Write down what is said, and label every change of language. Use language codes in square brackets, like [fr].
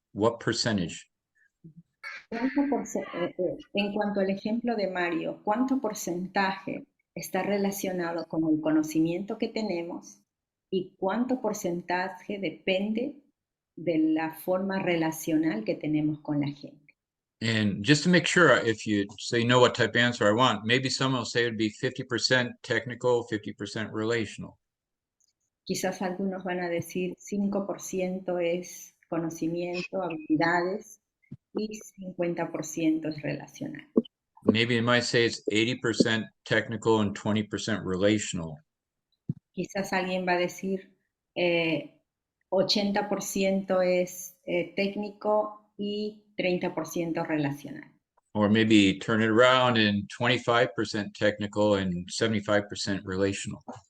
[en] What percentage? [es] En cuanto al ejemplo de Mario, ¿cuánto porcentaje está relacionado con el conocimiento que tenemos y cuánto porcentaje depende de la forma relacional que tenemos con la gente? [en] And just to make sure, if you know what type of answer I want, maybe someone will say it would be 50% technical, 50% relational. [es] Quizás algunos van a decir 5% es conocimiento, habilidades y 50% es relacional. [en] Maybe you might say it's 80% technical and 20% relational. [es] Quizás alguien va a decir 80% es técnico y 30% relacional. [en] Or maybe turn it around and 25% technical and 75% relational.